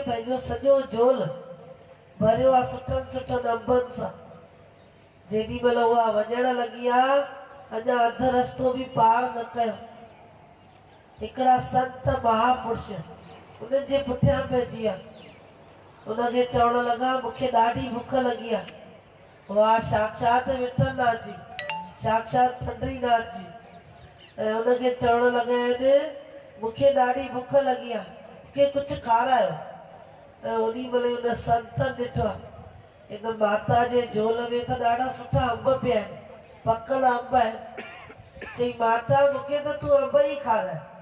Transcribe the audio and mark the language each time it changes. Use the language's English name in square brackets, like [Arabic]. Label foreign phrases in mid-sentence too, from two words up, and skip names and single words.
[Sindhi] पंहिंजो सॼो झोल भरियो आहे सुठनि सुठनि अंबनि सां जेॾी महिल उहा वञण लॻी आहे अञा अधु रस्तो बि पार न कयो हिकिड़ा संत महापुरुष उन्हनि जे पुठियां पइजी विया उनखे चवण लॻा मूंखे ॾाढी बुख लॻी आहे वाह साक्षात विठलनाथ जी साक्षात पंडरीनाथ जी ऐं उनखे चवण लॻा आहिनि मूंखे ॾाढी बुख लॻी आहे मूंखे कुझु खारायो ऐं उन्ही महिल उन संत ॾिठो आहे इन माता जे झोल में त ॾाढा सुठा अंब पिया आहिनि पकल अंब आहिनि चई माता मूंखे त तूं अंब ई खाराए